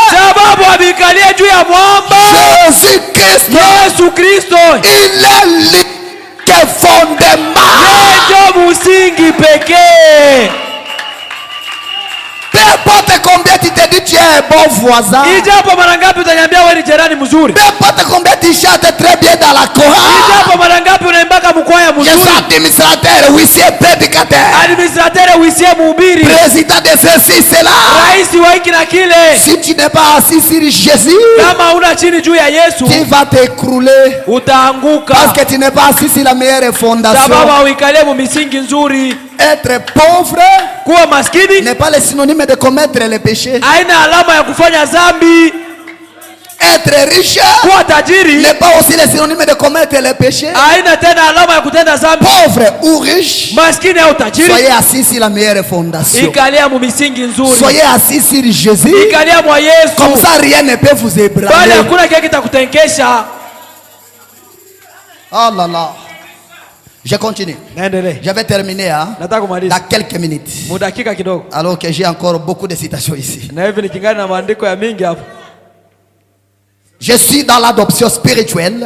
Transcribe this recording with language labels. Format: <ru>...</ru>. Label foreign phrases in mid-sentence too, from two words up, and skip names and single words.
<fr>Jésus-Christ, il est l'unique fondement. Peu importe combien tu te dis tu es un bon voisin.</fr> <sw>Ijapo mara ngapi utaniambia wewe ni jirani mzuri.</sw> <fr>Peu importe combien tu chantes très bien dans la chorale.</fr> <sw>Ijapo mara ngapi unaimbaka mkwaya mzuri.</sw> <fr>Je suis administrateur, huissier, prédicateur. Administrateur, huissier, mhubiri. Président de ceci, c'est là.</fr> <sw>Raisi wa hiki na kile.</sw> <fr>Si tu n'es pas assis sur Jésus,</fr> <sw>kama una chini juu ya Yesu,</sw> <fr>tu vas t'écrouler.</fr> <sw>Utaanguka.</sw> <fr>Parce que tu n'es pas assis sur la meilleure fondation.</fr> <sw>Sababu hauikalie mu misingi nzuri.</sw> <fr>Être pauvre</fr> <sw>kuwa maskini</sw> <fr>n'est pas le synonyme de commettre les péchés.</fr> <sw>Haina alama ya kufanya dhambi.</sw> <fr>Être riche</fr> <sw>kuwa tajiri</sw> <fr>n'est pas aussi le synonyme de commettre les péchés.</fr> <sw>Haina tena alama ya kutenda dhambi.</sw> <fr>Pauvre ou riche,</fr> <sw>maskini au tajiri,</sw> <fr>soyez assis sur la meilleure fondation.</fr> <sw>Ikalia mu misingi nzuri.</sw> <fr>Soyez assis sur Jésus.</fr> <sw>Ikalia mwa Yesu.</sw> <fr>Comme ça rien ne peut vous ébranler.</fr> <sw>Bali hakuna kile kitakutenkesha.</sw> <fr>Oh là là. Je continue. Je vais terminer dans quelques minutes. Alors que j'ai encore beaucoup de citations ici. Je suis dans l'adoption spirituelle.</fr>